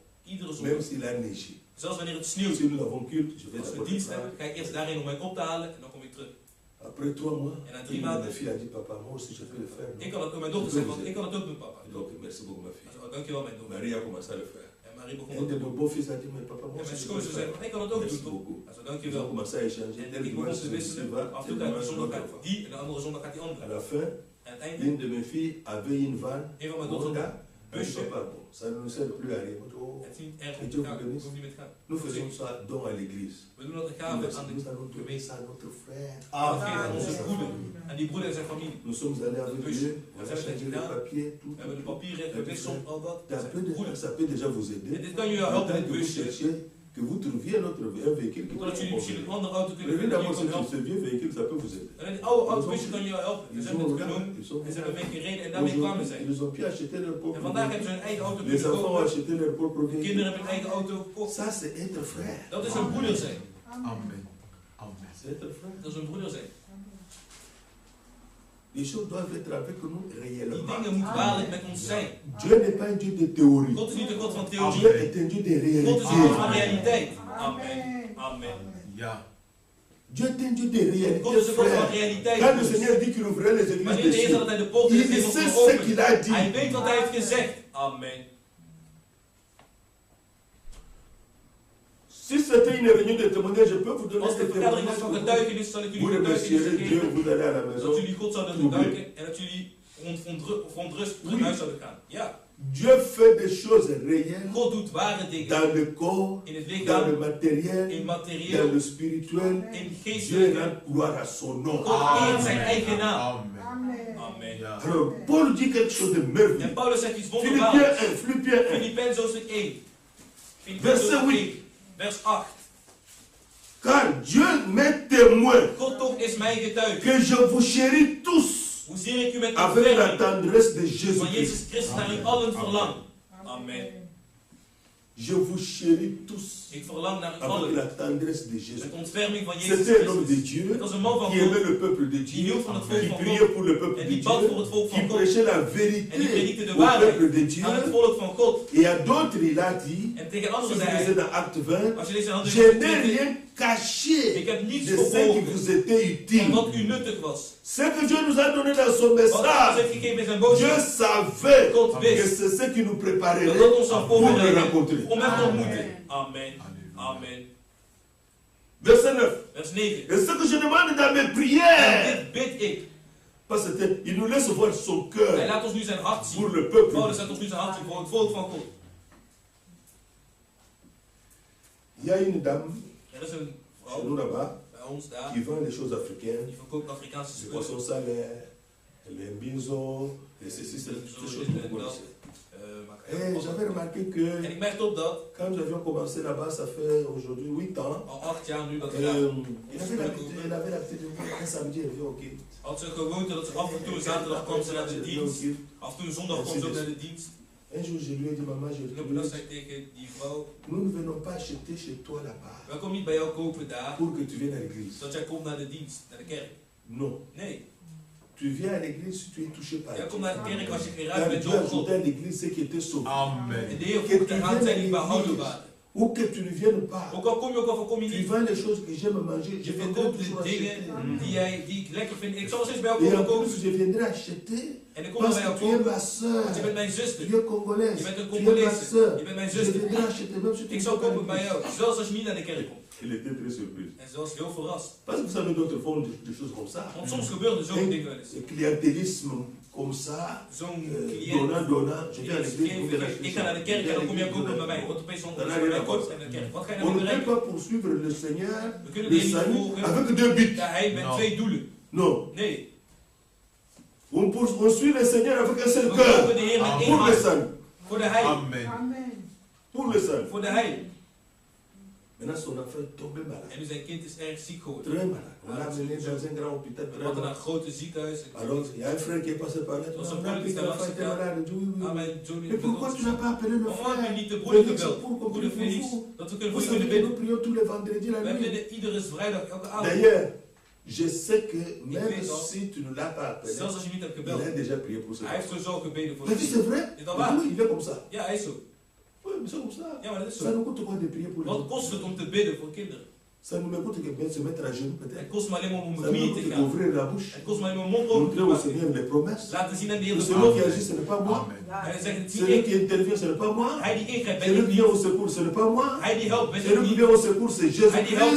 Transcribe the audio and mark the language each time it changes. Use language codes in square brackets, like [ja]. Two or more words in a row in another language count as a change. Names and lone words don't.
[nl] Iedere [fr] Même [nl] zondag. [fr] s'il a neigé. [nl] Zelfs wanneer het sneeuwt. [fr] Si nous avons culte, je vais [nl] Als we [fr] d'abord [nl] dienst [fr] ça. [nl] hebben, ga ik eerst daarheen om mij op te halen en dan kom ik terug. [fr] Après 3 mois, [nl] En na [fr] une 3 [nl] de maanden, [fr] mes filles a dit, papa, moi aussi je peux le faire. [nl] ik kan het met mijn dochter zeggen, want ik kan het ook doen, papa. [fr] Donc, merci beaucoup, ma fille. [nl] Oh, dankjewel, mijn dochter. [fr] Marie a commencé à le faire. [nl] En Marie begon [fr] Un [nl] het [fr] de [nl] te [fr] mes [nl] doen. [fr] beaux-fils a dit, mais papa, moi [nl] En [fr] aussi [nl] mijn [fr] je peux le [nl] schoonzus [fr] faire. [nl] zei, ik kan het ook [fr] Merci [nl] doen, toch? [fr] beaucoup. [nl] Hij zei, [fr] Ils ont [nl] dankjewel. [fr] commencé à échanger. [nl] En [fr] Tel [nl] ik begon [fr] dimanche, [nl] te [fr] celui-ci [nl] wisselen. [fr] va, [nl] Af en [fr] tel [nl] toe gaat [fr] dimanche, [nl] de zondag [fr] l'autre [nl] gaat [fr] va. [nl] die en de andere zondag gaat die [fr] À [nl] andere. [fr] la fin, [nl] En het einde, [fr] une de mes filles avait une vanne. [nl] een van mijn dochters Honda. had een [fr] Je ne [nl] busje. [fr] sais pas, bon, ça ne nous sert plus à rien. Oh, [nl] Het is niet erg [fr] Et [nl] om [fr] Dieu [nl] te gaan. [fr] vous bénisse. [nl] Hoeft niet met te gaan. [fr] nous faisons ça don à l'église. [nl] We doen dat de [fr] Nous [nl] gave aan de [fr] allons donner [nl] gemeente. [fr] ça à notre frère. [nl] We geven aan onze broeder. Aan die broeder en zijn familie. [fr] Nous sommes allés avec Dieu, on a Vous avez changé dit les là, papiers, tout. [nl] We hebben de papieren gewisseld, al dat. [fr] Ça peut déjà vous [nl] En [fr] aider. [nl] dit kan jullie helpen, [fr] Tant [nl] dit [fr] que vous [nl] busje. [fr] cherchez, que vous trouviez un véhicule qui peut [nl] Zodat jullie misschien een andere auto kunnen [fr] Prenez [nl] vinden [fr] d'abord [nl] die je kan [fr] ce [nl] helpen. [fr] vieux véhicule, ça peut vous aider. [nl] En dit oude busje kan je helpen. En [fr] Ils [nl] ze hebben [fr] ont [nl] het genomen. En ze hebben [fr] regardé. [nl] mee gereden en daarmee kwamen zij. [fr] Ils ont pu acheter leur propre [nl] En vandaag [fr] véhicule. [nl] hebben ze hun eigen auto [fr] Les [nl] kunnen [fr] enfants ont [nl] kopen. [fr] acheté leur propre [nl] De [fr] véhicule. [nl] kinderen hebben hun eigen auto gekocht. [fr] Ça, c'est être frère. [nl] Dat is een broeder zijn. Amen. Amen. [fr] C'est être frère. [nl] Dat is een broeder zijn. [fr] Les choses doivent être avec nous [nl] Die [fr] réellement. [nl] dingen moeten waarlijk met ons zijn. [fr] Dieu n'est pas un Dieu de théorie. [nl] God is niet een God van [fr] Dieu [nl] theorie. [fr] est un Dieu de [nl] God is een God [fr] réalité. [nl] van realiteit. Amen. Amen. Ja. [fr] Dieu est un Dieu de [nl] God [fr] réalité, [nl] is een God van [fr] frère. [nl] realiteit. [fr] Quand le Seigneur dit qu'il ouvrait les églises [nl] Wanneer [fr] des [nl] de Heer [fr] cieux, [nl] dat hij de poort [fr] il [nl] des hemels [fr] sait [nl] zal [fr] ce [nl] openen. [fr] qu'il a dit. [nl] Hij weet wat hij heeft gezegd. Amen. [fr] Si c'était une réunion de témoignages, je peux vous donner [nl] Als [fr] des [nl] de vergadering was van [fr] témoignages. [nl] getuigenis, zal ik [fr] Vous [nl] jullie getuigenissen [fr] remercierez Dieu, [nl] geven. [fr] vous allez à la maison. [nl] Dat jullie God zouden bedanken en dat jullie verontrust terug naar huis zouden gaan. Ja, [fr] Dieu fait des choses réelles [nl] God doet ware dingen [fr] dans le corps, [nl] in het [fr] dans le [nl] lichaam, [fr] matériel, [nl] in [fr] dans [nl] materieel, [fr] le spirituel. [nl] in [fr] Dieu [nl] geestelijk. [fr] rend gloire à son nom. [nl] God eert zijn eigen naam. Amen. Amen. Ja. [fr] Alors, Paul dit quelque chose de [nl] En [fr] merveilleux. [nl] Paulus zegt iets [fr] Philippiens [nl] wonderbaarlijks. [fr] 1, Philippiens 1. [nl] Filippenzen hoofdstuk 1. Filippenzen [fr] Verset [nl] hoofdstuk 8. 1, vers 8. [fr] Car Dieu m'est témoin [nl] God toch is mijn getuige. [fr] que je vous chéris tous [nl] Hoezeer ik u met [fr] avec la [nl] ontferming [fr] tendresse de [nl] van [fr] Jésus-Christ. [nl] Jezus Christus naar u allen verlang. Amen. [fr] Je vous chéris tous [nl] Ik verlang naar u [fr] avec [nl] allen [fr] la tendresse de Jésus. [nl] met ontferming van Jezus [fr] C'était un homme de [nl] Christus. [fr] Dieu [nl] Het was een man van [fr] qui [nl] God [fr] aimait le peuple de [nl] die [fr] Dieu, [nl] hield van het volk [fr] qui [nl] van [fr] priait [nl] God [fr] pour le peuple [nl] en [fr] de [nl] die bad voor [fr] Dieu, [nl] het volk [fr] qui [nl] van God [fr] prêchait la [nl] en die [fr] vérité [nl] predikte de [fr] au [nl] waarheid [fr] peuple de Dieu. [nl] aan het volk van God. [fr] Et à d'autres, il a dit, [nl] En tegen [fr] si [nl] anderen [fr] vous [nl] zei [fr] lisez [nl] hij, [fr] dans Acte 20, [nl] als je deze handen [fr] je n'ai rien caché [nl] ik heb niets [fr] de ce qui [nl] verborgen [fr] vous était [nl] van [fr] utile. [nl] wat u nuttig was. [fr] Ce que Dieu nous a donné dans son [nl] Wat God ons [fr] message, [nl] heeft gegeven in zijn [fr] Dieu [nl] boodschap. [fr] savait [nl] God [fr] que [nl] wist [fr] c'est ce qui nous [nl] dat [fr] préparerait [nl] dat ons zou [fr] pour le [nl] voorbereiden [fr] rencontrer. [nl] om hem te Amen. ontmoeten. Amen. Halleluja. Amen. [fr] Verset 9. [nl] Vers 9. [fr] Et ce que je demande dans mes [nl] En [fr] prières, [nl] dit bid ik. [fr] parce qu'il nous laisse voir son [nl] Hij [fr] cœur [nl] laat ons nu zijn hart [fr] pour [nl] zien. [fr] le peuple. [nl] Paulus laat ons nu zijn hart zien voor het volk van God. [fr] Il y a une dame [nl] Er is een [fr] chez [nl] vrouw [fr] nous là-bas [nl] bij ons daar [fr] qui vend les choses africaines, [nl] die verkoopt Afrikaanse [fr] les [nl] spullen. [fr] poissons salés, les mbinzo, les ceci, ces choses que vous connaissez. Et j'avais remarqué [nl] En [fr] que [nl] ik merkte op dat, [fr] quand nous avions commencé là-bas, ça fait aujourd'hui 8 ans, [nl] al 8 jaar nu dat we [fr] il avait [nl] daar [fr] l'habitude de venir un samedi, elle vient au Kid. [nl] had ze een gewoonte dat ze af en toe een zaterdag kwam ze naar de dienst. Af en toe een zondag kwam ze ook naar de dienst. [fr] Un jour, je lui ai dit, maman, je [nl] En op een dag zei ik tegen die vrouw, [fr] nous ne venons pas acheter chez toi là-bas [nl] wij komen niet bij jou kopen daar, [fr] pour que tu viennes à l'église. [nl] zodat jij komt naar de dienst, naar de kerk. [fr] Non. [nl] Nee, [fr] Tu viens à l'église si tu es touché par [nl] jij [fr] Dieu. [nl] komt naar de kerk als je [fr] Car [nl] geraakt bent [fr] Dieu [nl] door [fr] a [nl] God. [fr] ajouté à l'église ceux qui étaient sauvés. [nl] En Amen. de Heer voegt eraan zijn die behouden waren. [fr] Ou que tu ne viennes pas. [nl] Ook al kom je ook al of kom je [fr] Tu [nl] niet, [fr] vends les choses que j'aime manger. [nl] je [fr] Je viendrai [nl] verkoopt [fr] toujours [nl] de dingen [fr] acheter. [nl] die ik lekker vind. Ik zal steeds bij jou [fr] Et [nl] komen en kopen. [fr] plus, je viendrai acheter [nl] En ik kom dan [fr] parce [nl] bij jou [fr] que tu es [nl] kopen, [fr] ma soeur. [nl] want je bent mijn zuster. [fr] Tu es congolaise. [nl] Je bent een [fr] Tu es ma [nl] Congolese. [fr] soeur. [nl] Je bent mijn [fr] Je [nl] zuster. [fr] viendrai acheter même si tu [nl] Ik [fr] ne [nl] zal [fr] viens pas à [nl] kopen bij [fr] l'église. [nl] jou, zelfs als je niet naar de kerk komt. [fr] Il était très surpris. [nl] En ze was heel verrast. [fr] Parce que vous savez, d'autres font des choses comme ça. [nl] Want soms gebeuren er zo'n dingen wel eens. [fr] Le clientélisme comme ça, [nl] Zo'n cliënt. [fr] donnant. Je viens à l'église, vous venez acheter [nl] Ik ga naar de kerk en dan kom jij kopen bij mij. Want opeens Dan is heb je er een kort in de kerk. Wat ga je [fr] On [nl] nou [fr] ne peut [nl] bereiken? [fr] pas poursuivre le Seigneur, [nl] We kunnen [fr] le [nl] de Heer niet [fr] salut, [nl] volgen. [fr] avec deux buts. [nl] Ja, hij met No. 2 doelen. [fr] Non. [nl] Nee. [fr] On suit le Seigneur avec un seul [nl] We volgen [fr] cœur. [nl] de Heer met één [fr] Pour le [nl] hart. [fr] salut. [nl] Voor de heil. Amen. [fr] Pour le salut. [nl] Voor de heil. [fr] Maintenant, son enfant est tombé malade. [nl] En nu zijn kind is erg ziek geworden. [fr] Très malade. On l'a amené dans un grand hôpital. [nl] We hadden naar een grote ziekenhuis. [fr] Alors, il y a un frère qui est passé par là. [nl] Dat was [fr] On [nl] een [fr] a [nl] broeder [fr] appris [nl] die [fr] que [nl] daar [fr] l'enfant [nl] langs [fr] était malade. Il dit, oui, Ah, oui. [nl] mijn Johnny. [fr] Mais pourquoi tu n'as pas appelé le [nl] Waarom heb je [fr] frère? [nl] niet de broeder [fr] Félix, [nl] gebeld? [fr] pour qu'on [nl] Broeder [fr] prie [nl] Felix. [fr] pour vous. [nl] Dat we kunnen [fr] Vous [nl] voor je [fr] savez [nl] kunnen [fr] que nous [nl] bidden. [fr] prions tous les vendredis la [nl] Wij [fr] nuit. [nl] bidden iedere vrijdag, elke avond. [fr] D'ailleurs, Je sais que même [nl] weet al, [fr] si tu ne l'as pas appelé, [nl] zelfs als je niet hebt [fr] il [nl] gebeld, [fr] a déjà prié pour ça. [nl] hij heeft sowieso gebeden voor [fr] Il a dit, c'est [nl] je. [fr] vrai? [nl] Is dat [fr] Il dit, [nl] waar? [fr] oui, il est comme ça. [nl] Ja, hij is zo. [fr] Oui, mais c'est comme ça. [nl] Ja, maar dat is [fr] Ça [nl] zo. [fr] nous coûte quoi de prier pour les [nl] Wat [fr] autres? [nl] kost het om te bidden voor kinderen? [fr] Ça nous coûte que bien se mettre à genoux [nl] Het [fr] peut-être. [nl] kost me alleen maar om [fr] Ça [nl] mijn [fr] nous [nl] knieën te [fr] coûte [nl] gaan. [fr] d'ouvrir la bouche. [nl] Het kost me alleen maar mijn mond open te [fr] Montrer au [nl] maken. [fr] Seigneur les promesses. [nl] Laten zien aan de [fr] Que [nl] Heer de [fr] celui qui agit, [nl] beloften. [fr] ce n'est pas moi. [nl] Hij zegt, het is [fr] Celui [nl] niet [fr] qui [nl] ik. [fr] intervient, ce n'est pas moi. [nl] Hij die ingrijpt, ben [fr] Celui [nl] ik [fr] qui [nl] niet. [fr] vient au secours, ce n'est pas moi. [nl] Hij die helpt, ben ik [fr] Celui qui [nl] niet. [fr] vient au secours, c'est [nl] Hij die helpt, is